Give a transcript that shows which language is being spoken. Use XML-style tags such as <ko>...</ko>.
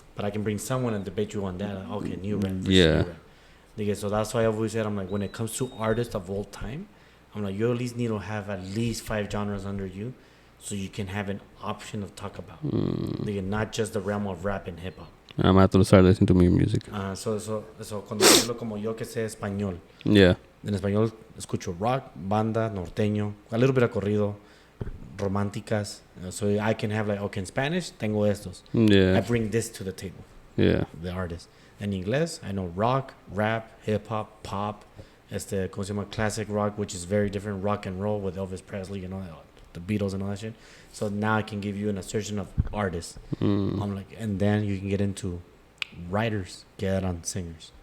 <en>But I can bring someone and debate you on that. Like, okay, new rap versus Yeah. new rap. So that's why I always said, I'm like, when it comes to artists of all time, I'm like, you at least need to have at least 5 genres under you so you can have an option to talk about. Not just the realm of rap and hip hop. I'm going to have to start listening to more music.</en> <es>So cuando hablo como yo que sé español.</es> <en>Yeah.</en> <es>En español escucho rock, banda, norteño,</es> <en>a little bit of</en> <es>corrido, románticas.</es> <en>So I can have like, okay, in Spanish,</en> <es>tengo estos.</es> <en>Yeah. I bring this to the table. Yeah. The artist. In English, I know rock, rap, hip hop, pop.</en> <es>¿Cómo se llama?</es> <en>Classic rock, which is very different. Rock and roll with Elvis Presley and all that, the Beatles and all that shit. So now I can give you an assertion of artists. I'm like, and then you can get into writers, get on singers.</en>